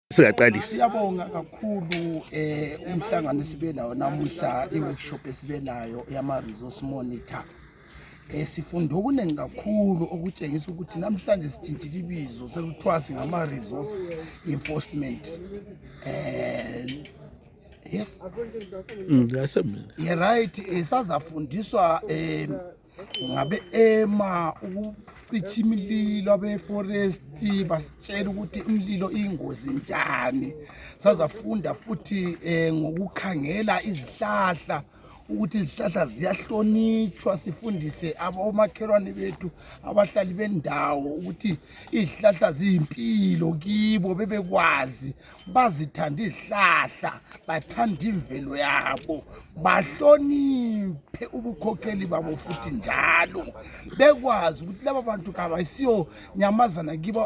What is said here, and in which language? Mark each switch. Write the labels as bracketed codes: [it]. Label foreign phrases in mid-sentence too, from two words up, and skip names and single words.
[nd] Siyaqalisa. Siyabonga kakhulu umhlangano sibe nawo namuhla iworkshop esibe nayo yama [en] resource monitor. [nd] Sifunda okuningi kakhulu okutshengisa ukuthi namhlanje sitshintshile ibizo sekuthiwa singama [en] resource enforcement. Yes. Yeah, right. [nd] Sazafundiswa ngabe ukucicha imililo abe forest basitshela ukuthi imililo ingozi njani. Sazafunda futhi ngokukhangela izihlahla ukuthi izihlahla ziyahlonitshwa, sifundise abomakhelwane bethu abahlali bendawo ukuthi izihlahla ziyimpilo kibo, bebekwazi bazithanda izihlahla, bathanda imvelo yabo, bahloniphe ubukhokheli babo futhi njalo bekwazi ukuthi laba bantu kabayisiyo nyamazana kibo.